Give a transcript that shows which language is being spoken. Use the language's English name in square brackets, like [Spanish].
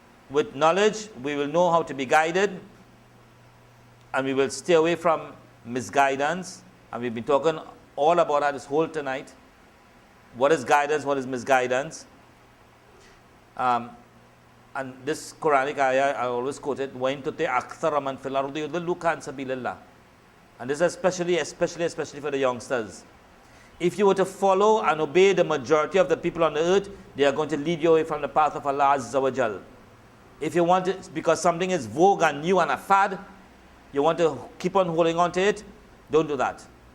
[English] With knowledge, we will know how to be guided, and we will stay away from misguidance. And we've been talking all about that this whole tonight. What is guidance? What is misguidance? [Arabic] And this Quranic ayah, I always quote it, وَإِن تُطِعْ أَكْثَرَ مَنْ فِي الْأَرْضِ يُضِلُّكَ عَنْ سَبِيلِ اللَّهِ. [English] And this is especially for the youngsters. If you were to follow and obey the majority of the people on the earth, they are going to lead you away from the path of Allah Azza wa Jal. If you want it, because something is vogue and new and a fad, you want to keep on holding on to it, don't do that.